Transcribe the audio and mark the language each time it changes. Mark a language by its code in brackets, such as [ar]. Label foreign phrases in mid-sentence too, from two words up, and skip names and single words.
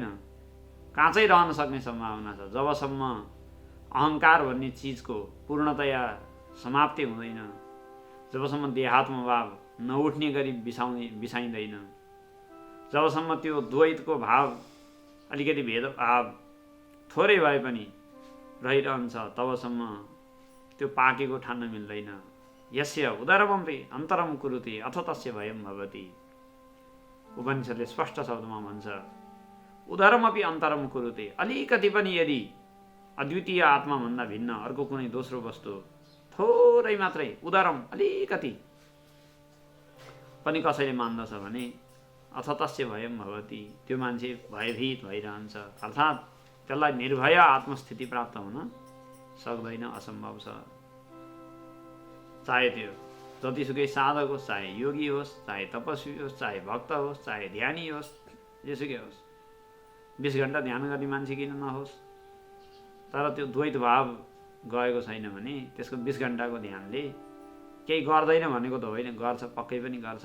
[ne] काँचै रहन सक्ने सम्भावना छ। जबसम्म अहङ्कार भन्ने चिजको पूर्णतया समाप्ति हुँदैन, जबसम्म देहात्मभाव नउठ्ने गरी बिसाइँदैन, जबसम्म त्यो द्वैतको भाव अलिकति भेदभाव थोरै भए पनि रहिरहन्छ, तबसम्म त्यो पाकेको ठान्न मिल्दैन। [sa] यस्य उदरमपि अन्तरम कुरुते अथ तस्य भयं भवति। [ne] उपनिषदले स्पष्ट शब्दमा भन्छ, [sa] उदरमपि अन्तरम कुरुते। [ne] अलिकति पनि यदि अद्वितीय आत्माभन्दा भिन्न अर्को कुनै दोस्रो वस्तु थोरै मात्रै, उदरम अलिकति पनि कसैले मान्दछ भने [sa] अथ तस्य भयं भवति, [ne] त्यो मान्छे भयभीत भइरहन्छ। अर्थात् त्यसलाई निर्भय आत्मस्थिति प्राप्त हुन सक्दैन, असम्भव छ। चाहे त्यो जतिसुकै साधक होस्, चाहे योगी होस्, चाहे तपस्वी होस्, चाहे भक्त होस्, चाहे ध्यानी होस्, जेसुकै होस्, 20 घण्टा ध्यान गर्ने मान्छे किन नहोस्, तर त्यो द्वैत भाव गएको छैन भने त्यसको 20 घण्टाको ध्यानले केही गर्दैन भनेको त होइन, गर्छ, पक्कै पनि गर्छ।